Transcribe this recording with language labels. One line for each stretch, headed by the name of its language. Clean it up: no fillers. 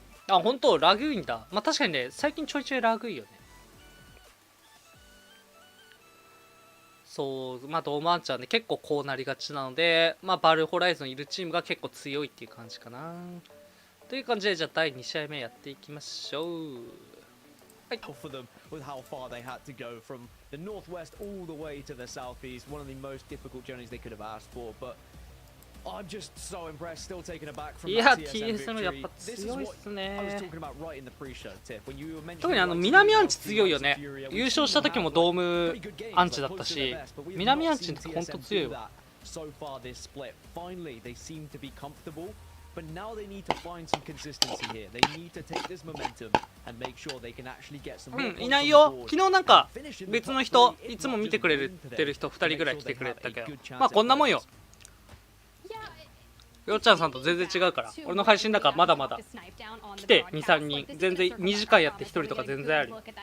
Japanese: あ本当ラグいんだ。まあ確かにね最近ちょいちょいラグいよね。そうまあドーマンチはね結構こうなりがちなので、まあバルホライゾンいるチームが結構強いっていう感じかな。という感じでじゃあ第2試合目やっていきましょう。はい。
English: For them with how far they had to go from the northwest all the way to the southeast, one of the most difficult journeys they could have asked for, but I'm just so impressed, still taken aback from that TSM victory.
Japanese: やっぱ強いっすね。
English: I was talking about right in the pre-show tip when you were mentioning
Japanese: 特に南アンチ強いよね。優勝した時もドームアンチだったし、南アンチの時ほんと強いわ。
English: So far this split, finally they seem to be comfortable, but now they need to find some consistency here. They need to take this momentum and make sure they can actually get some.
Japanese: いないよ。昨日なんか別の人、いつも見てくれてる人2人ぐらい来てくれたけど、まあこんなもんよ。よっちゃんさんと全然違うから。俺の配信だからまだまだ来て2、3人全然2時間やって1人とか全然ある。